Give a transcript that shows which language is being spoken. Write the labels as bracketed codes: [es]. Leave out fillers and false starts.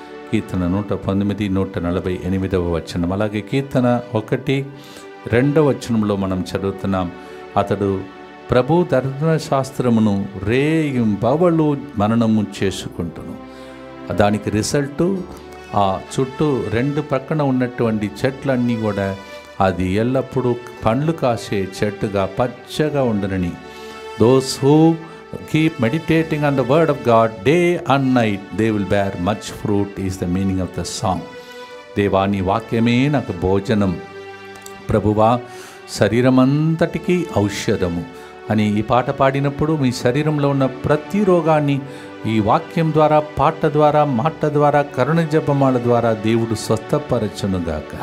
[te] కీర్తన 119, 148 వచనం. అలాగే కీర్తన 1:2 వచనంలో మనం చదువుతున్నాం, అతడు ప్రభు ధర్మశాస్త్రమును రేయింబవళ్ళు మననము చేసుకుంటును. దానికి రిజల్టు ఆ చుట్టూ 2 పక్కన ఉన్నటువంటి చెట్లన్నీ కూడా అది ఎల్లప్పుడూ పండ్లు కాసే చెట్టుగా పచ్చగా ఉండునని. [en] Those who keep meditating on the word of God day and night, they will bear much fruit is the meaning of the song. [te] దేవాని వాక్యమే నాకు భోజనం, ప్రభువా శరీరమంతటికీ ఔషధము అని ఈ పాట పాడినప్పుడు మీ శరీరంలో ఉన్న ప్రతి రోగాన్ని ఈ వాక్యం ద్వారా, పాట ద్వారా, మాట ద్వారా, కరుణ జపమాల ద్వారా దేవుడు స్వస్థపరచునుగాక.